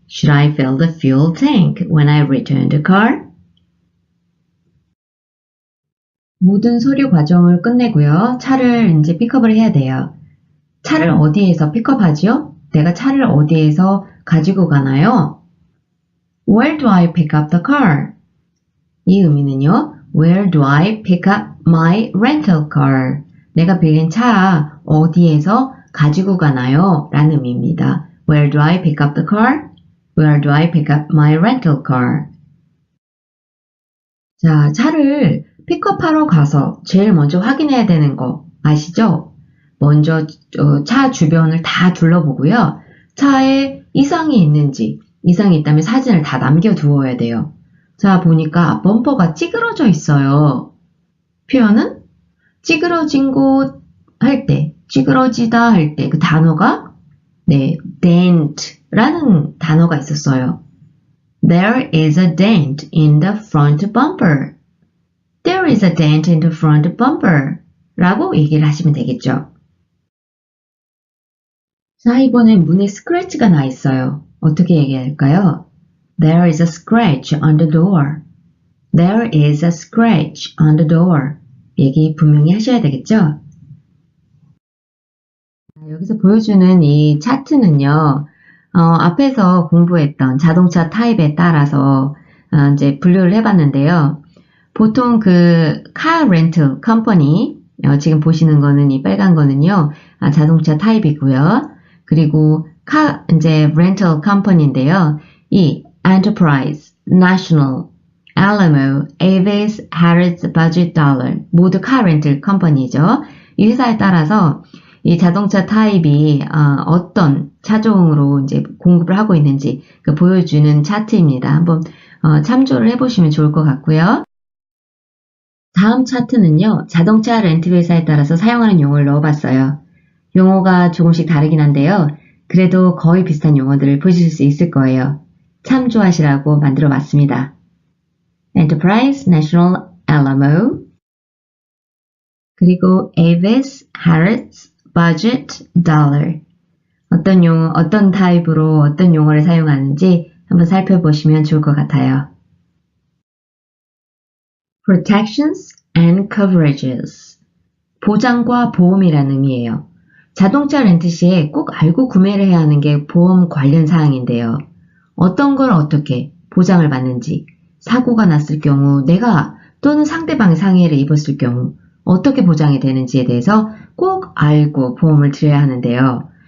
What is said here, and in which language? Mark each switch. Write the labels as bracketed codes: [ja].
[en] Should I fill the fuel tank when I return the car? [ko] 모든 서류 과정을 끝내고요. 차를 이제 픽업을 해야 돼요. 차를 어디에서 픽업하지요? 내가 차를 어디에서 가지고 가나요? [en] Where do I pick up the car? [ko] 이 의미는요. [en] Where do I pick up my rental car? [ko] 내가 빌린 차 어디에서 가지고 가나요? 라는 의미입니다. [en] Where do I pick up the car? Where do I pick up my rental car? [ko] 자, 차를 픽업하러 가서 제일 먼저 확인해야 되는 거 아시죠? 먼저 차 주변을 다 둘러보고요. 차에 이상이 있는지, 이상이 있다면 사진을 다 남겨두어야 돼요. 자, 보니까 범퍼가 찌그러져 있어요. 표현은 찌그러진 곳 할 때, 찌그러지다 할 때 그 단어가 네, dent라는 단어가 있었어요. [en] There is a dent in the front bumper. There is a dent in the front bumper. [ko] 라고 얘기를 하시면 되겠죠. 자, 이번엔 문에 스크래치가 나 있어요. 어떻게 얘기할까요? [en] There is a scratch on the door. There is a scratch on the door. [ko] 얘기 분명히 하셔야 되겠죠? 여기서 보여주는 이 차트는요, 앞에서 공부했던 자동차 타입에 따라서 이제 분류를 해봤는데요. 보통 그 카 렌트 컴퍼니, 지금 보시는 거는 이 빨간 거는요, 자동차 타입이고요. 그리고 이제 렌털 컴퍼니인데요. 이 Enterprise, National, Alamo, Avis, Harris, Budget Dollar 모두 카 렌털 컴퍼니죠. 이 회사에 따라서 이 자동차 타입이 어떤 차종으로 이제 공급을 하고 있는지 보여주는 차트입니다. 한번 참조를 해보시면 좋을 것 같고요. 다음 차트는요. 자동차 렌트 회사에 따라서 사용하는 용어를 넣어봤어요. 용어가 조금씩 다르긴 한데요. 그래도 거의 비슷한 용어들을 보실 수 있을 거예요. 참조하시라고 만들어봤습니다. Enterprise, National Alamo, 그리고 Avis, Harrods, Budget, Dollar. 어떤 용어, 어떤 타입으로 어떤 용어를 사용하는지 한번 살펴보시면 좋을 것 같아요. [en] Protections and Coverages. [ko] 보장과 보험이라는 의미예요. 자동차 렌트 시에 꼭 알고 구매를 해야 하는 게 보험 관련 사항인데요. 어떤 걸 어떻게 보장을 받는지, 사고가 났을 경우 내가 또는 상대방이 상해를 입었을 경우 어떻게 보장이 되는지에 대해서 꼭 알고 보험을 들여야 하는데요.